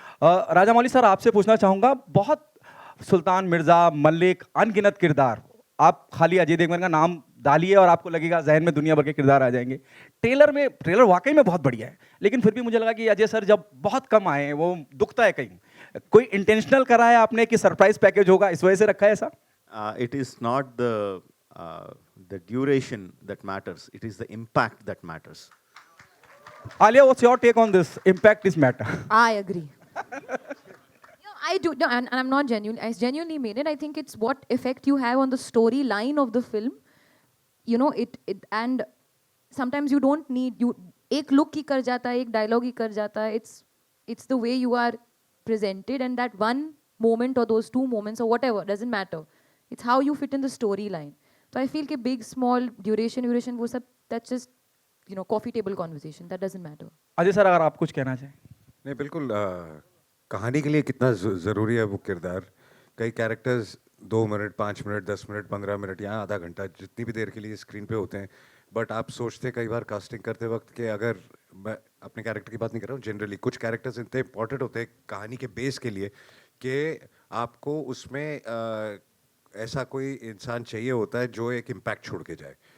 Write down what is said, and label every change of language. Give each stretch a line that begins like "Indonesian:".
Hindi: Rajamouli sir, आपसे पूछना चाहूँगा, बहुत सुल्तान मिर्जा, मलिक, अनगिनत किरदार, आप खाली अजय देवगन का नाम डालिए और आपको लगेगा जहन में दुनिया भर के किरदार आ जाएंगे। ट्रेलर वाकई में बहुत बढ़िया है, लेकिन फिर भी मुझे लगा कि अजय सर जब बहुत कम आए हैं, वो दुखता है कहीं। कोई इंटेंशनल करा है आपने कि सरप्राइज पैकेज होगा, इस वजह से रखा है ऐसा?
English: It is not the duration that matters. It is the impact that matters. Alia, what's your take on this? Impact is matter. I agree. I do, no, and I'm not genuine. I genuinely mean it. I think it's what effect you have on the storyline of the film. You know, and sometimes you don't need,
Hindi: एक look ही कर जाता है, एक dialogue ही कर जाता है.
English: It's the way you are presented, and that one moment or those two moments or whatever, doesn't matter. It's how you fit in the storyline. So I feel कि big, small, duration,
Hindi: वो सब,
English: that's just, coffee table conversation. That doesn't matter.
Hindi: Ajay sir, अगर आप कुछ कहना चाहें? नहीं, बिल्कुल कहानी के लिए कितना ज़रूरी है वो किरदार। कई characters 2 minute, 5 minute, 10 minute, 15 minute या आधा घंटा, जितनी भी देर के लिए स्क्रीन पे होते हैं, बट आप सोचते कई बार कास्टिंग करते वक्त कि अगर मैं अपने कैरेक्टर की बात नहीं कर रहा हूँ, जनरली कुछ कैरेक्टर्स इतने इंपॉर्टेंट होते हैं कहानी के बेस के लिए कि आपको उसमें ऐसा कोई इंसान चाहिए होता है जो एक इम्पैक्ट छोड़ के जाए।